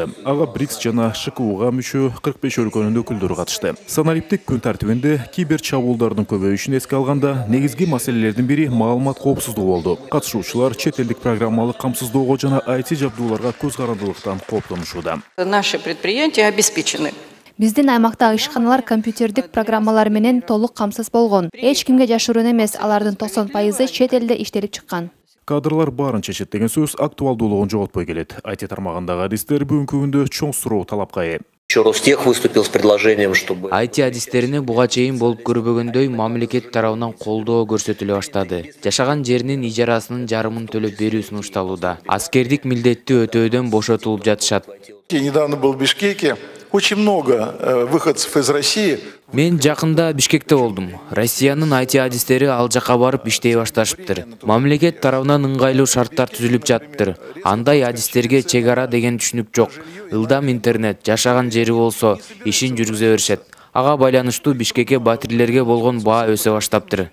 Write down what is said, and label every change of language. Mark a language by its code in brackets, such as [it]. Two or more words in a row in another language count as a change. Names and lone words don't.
[ky] Ага БРИКС жана ШКУга мүчө 45 өлкөнүн өкүлдөрү катышты. Санариптик күн тартибинде кибер чабуулдардын көбөйүшүн эске алганда негизги маселелердин бири маалымат коопсуздугу болду. Катышуучулар чет элдик программалык камсыздоого жана IT жабдууларга көз карандылыктан кооптонушууда. [ru] Наши предприятия обеспечены. [ky] Биздин аймактагы ишканалар компьютердик программалар менен толук камсыз болгон. Эч кимге жашыруун эмес, алардын 90% чет элде иштелип чыккан. Кадрлар барынча чет деген сөз актуалдуулугун жоготпой келет. IT тармагындагы адистер бүгүнкү күндө чоң суроо талапка ээ. [ru] Ростех выступил с предложением, чтобы [ky] IT адистерине буга чейин болуп көрбөгөндөй мамлекет тарабынан колдоо көрсөтүлө баштады. Жашаган жеринин ижарасынын жарымын төлөп берүү сунушталууда. Аскердик милдетти өтөөдөн бошотулуп жатышат. [ru] Я недавно был в Бишкеке. Очень много выходцев из России. [ky] Мен жакында Бишкекте болдум. Россиянын IT адистери ал жака барып иштей башташыптыр. Мамлекет тарабынан ыңгайлуу шарттар түзүлүп жатыптыр. Андай адистерге чек ара деген түшүнүк жок. Ылдам интернет, жашаган жери болсо ишин жүргүзө беришет. Ага байланыштуу Бишкекке батирлерге болгон баа өсө баштаптыр.